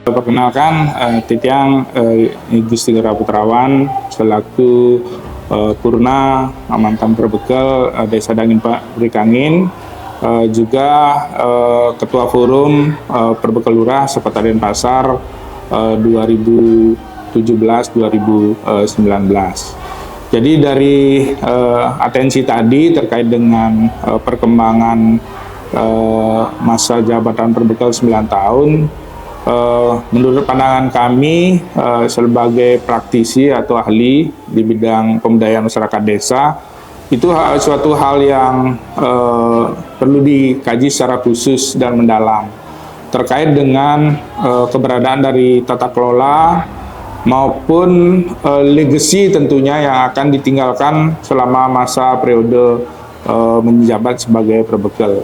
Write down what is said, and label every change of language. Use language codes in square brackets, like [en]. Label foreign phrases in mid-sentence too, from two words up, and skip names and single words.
[id] Perkenalkan, Titiang Gusti Putrawan selaku Purna mantan perbekal Desa Dangin Pak Brikangin, juga Ketua Forum Perbekal Lurah Sepeta Denpasar 2017-2019. Jadi dari atensi tadi terkait dengan perkembangan masa jabatan perbekal 9 tahun, menurut pandangan kami sebagai praktisi atau ahli di bidang pemberdayaan masyarakat desa, itu suatu hal yang perlu dikaji secara khusus dan mendalam terkait dengan keberadaan dari tata kelola maupun legacy tentunya yang akan ditinggalkan selama masa periode menjabat sebagai perbekal.